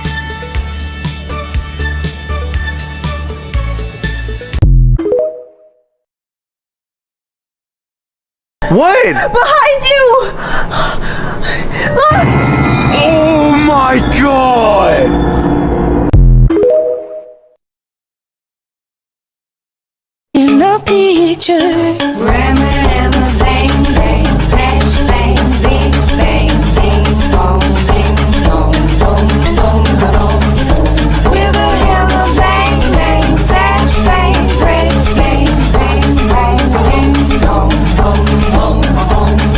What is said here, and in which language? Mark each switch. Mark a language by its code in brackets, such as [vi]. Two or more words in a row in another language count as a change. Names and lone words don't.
[en] What? Behind you! Look! Oh my god! In the picture. Ramma, ramma, bang, bang, flash, bang, bing, bang, bing, bong, ding, dong, dong, dong, dong. With a hammer, bang, bang, flash, bang, press, bang, bang, bang, ding, dong, dong, dong, dong.